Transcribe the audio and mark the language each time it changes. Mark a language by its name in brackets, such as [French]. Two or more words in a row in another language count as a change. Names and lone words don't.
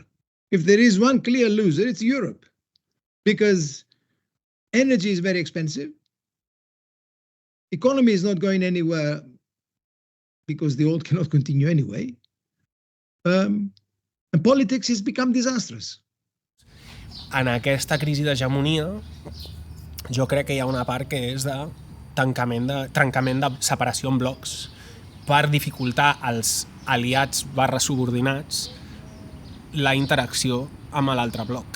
[English] If there is one clear loser, it's Europe, because energy is very expensive, economy is not going anywhere because the old cannot continue anyway, and politics has become disastrous. [Catalan] En aquesta crisi d'hegemonia, jo crec que hi ha una part que és de trencament de separació en blocs per dificultar als aliats /subordinats la interacció amb l'altre bloc.